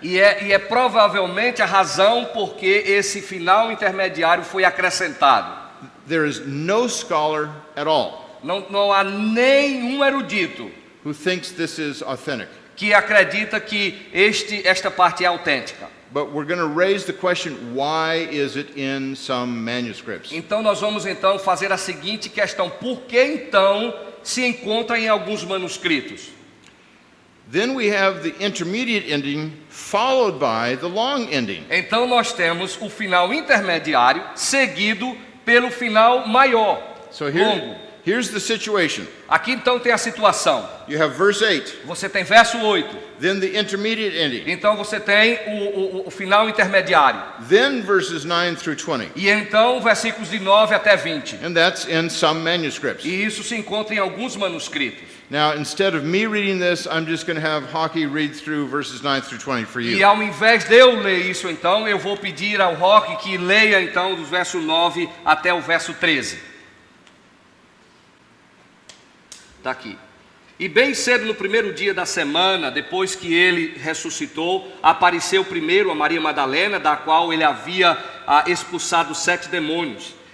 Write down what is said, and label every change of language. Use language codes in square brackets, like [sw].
[pt] E é provavelmente a razão por que esse final intermediário foi acrescentado. [en] There is no scholar at all [pt] Não há nenhum erudito [en] who thinks this is authentic. [pt] que acredita que esta parte é autêntica. [en] But we're going to raise the question, why is it in some manuscripts? [pt] Então nós vamos então fazer a seguinte questão: por que então se encontra em alguns manuscritos? [en] Then we have the intermediate ending followed by the long ending. [pt] Então nós temos o final intermediário seguido pelo final maior, [en] So [pt] longo. [en] here's the situation. [pt] Aqui então tem a situação. [en] You have verse 8, [pt] Você tem verso 8. [en] then the intermediate ending, [pt] Então você tem o final intermediário. [en] then verses 9 through 20. [pt] E então versículos de 9 até 20. [en] And that's in some manuscripts. [pt] E isso se encontra em alguns manuscritos. [en] Now, instead of me reading this, I'm just going to have Hockey read through verses 9 through 20 for [pt] E [en] you. [pt] ao invés de eu ler isso então, eu vou pedir ao Roque que leia então do verso 9 até o verso 13. Está aqui. E bem cedo no primeiro dia da semana, depois que ele ressuscitou, apareceu primeiro a Maria Madalena, da qual ele havia expulsado 7 demônios.